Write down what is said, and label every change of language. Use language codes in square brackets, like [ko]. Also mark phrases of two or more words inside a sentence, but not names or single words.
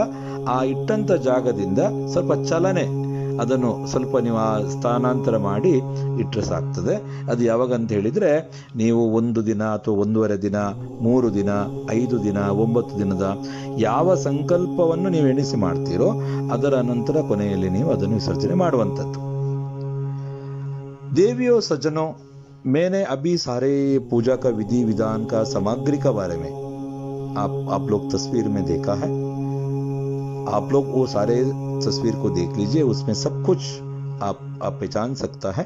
[kn] ಆ ಇಟ್ಟಂಥ ಜಾಗದಿಂದ ಸ್ವಲ್ಪ ಚಲನೆ ಅದನ್ನು ಸ್ವಲ್ಪ ನೀವು ಆ ಸ್ಥಾನಾಂತರ ಮಾಡಿ ಇಟ್ಟರೆ ಸಾಕ್ತದೆ. ಅದು ಯಾವಾಗ ಅಂತ ಹೇಳಿದರೆ ನೀವು 1 ದಿನ ಅಥವಾ 1.5 ದಿನ, 3 ದಿನ, 5 ದಿನ, 9 ದಿನದ ಯಾವ ಸಂಕಲ್ಪವನ್ನು ನೀವು ಎಣಿಸಿ ಮಾಡ್ತೀರೋ ಅದರ ನಂತರ ಕೊನೆಯಲ್ಲಿ ನೀವು ಅದನ್ನು ವಿಸರ್ಜನೆ ಮಾಡುವಂಥದ್ದು. [hi] देवियों सज्जनों, मैंने अभी सारे पूजा का विधि विधान का सामग्री का बारे में आप लोग तस्वीर में देखा है. आप लोग वो सारे तस्वीर को देख लीजिए, उसमें सब कुछ आप पहचान सकता है.